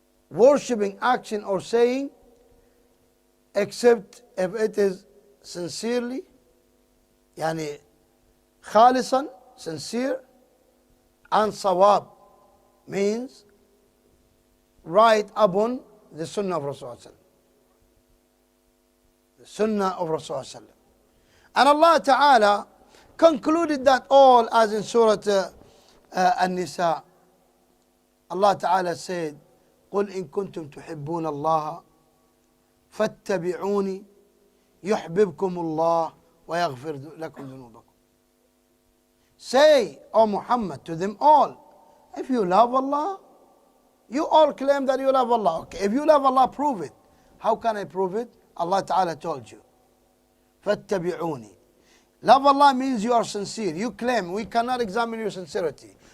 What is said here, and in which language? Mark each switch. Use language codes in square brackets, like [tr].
[en] worshipping action or saying except if it is sincerely, khalisan, sincere, and sawab, means right upon the Sunnah of Rasulullah. The Sunnah of Rasulullah. And Allah Ta'ala concluded that all as in Surah An-Nisa. Allah Ta'ala said, [ar] قُلْ إِن كُنْتُمْ تُحِبُّونَ اللَّهَ فَاتَّبِعُونِ يُحْبِبْكُمُ اللَّهُ وَيَغْفِرْ لَكُمْ ذُنُوبَكُمْ. [en] Say, O Muhammad, to them all, if you love Allah, you all claim that you love Allah. Okay, if you love Allah, prove it. How can I prove it? Allah Ta'ala told you. فَاتَّبِعُونِ. Love Allah means you are sincere. You claim. We cannot examine your sincerity.